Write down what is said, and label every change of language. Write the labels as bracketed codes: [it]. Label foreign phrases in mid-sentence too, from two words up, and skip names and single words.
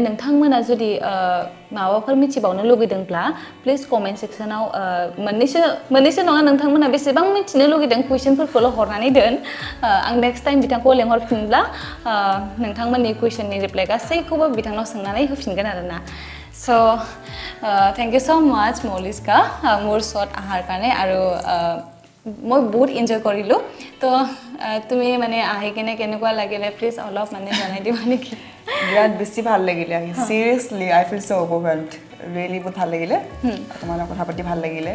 [brx] नोंथांमोना जुदि माबाफोर मिथिबावनो लुगैदोंब्ला [en] please comment section [brx] मोननैसो नङा नोंथांमोना बेसेबां मिथिनो लुगैदों कुइसनफोरखौल' हरनानै दोन आं [en] next time [brx] बिथांखौ लेंहरफिनब्ला नोंथांमोननि कुइसननि रिप्लाइ गासैखौबो बिथांनाव सोंनानै होफिनगोन आरोना स' [en] thank you so much [brx] মৌলিস্কা [as] মোৰ শ্বট অহাৰ কাৰণে আৰু মই বহুত এনজয় কৰিলোঁ তো তুমি মানে আহি কিনে কেনেকুৱা লাগিলে প্লিজ অলপ মানে জনাই দিবা নেকি [brx] বিৰাট বেছি ভাল লাগিলে আহি [en] seriously I feel so overwhelmed really [brx] বহুত ভাল লাগিলে তোমাৰ লগত কথা পাতি ভাল লাগিলে